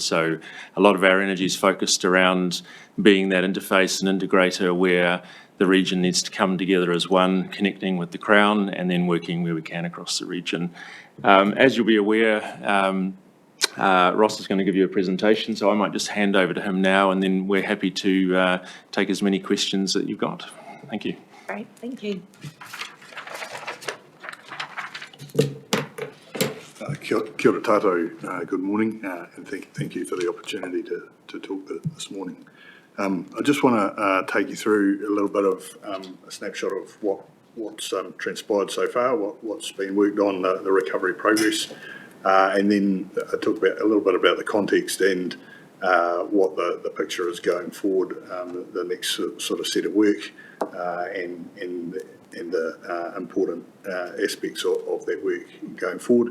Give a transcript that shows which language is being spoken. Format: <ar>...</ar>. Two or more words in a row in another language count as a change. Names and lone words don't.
<en>So a lot of our energy is focused around being that interface and integrator where the region needs to come together as one, connecting with the Crown and then working where we can across the region. As you'll be aware, Ross is going to give you a presentation, so I might just hand over to him now, and then we're happy to take as many questions that you've got. Thank you. Great, thank you.</en> <mi>Kia ora tātou,</mi> <en>good morning, and thank you for the opportunity to talk this morning. I just want to take you through a little bit of a snapshot of what's transpired so far, what's been worked on, the recovery progress, and then talk a little bit about the context and what the picture is going forward, the next sort of set of work, and the important aspects of that work going forward.</en>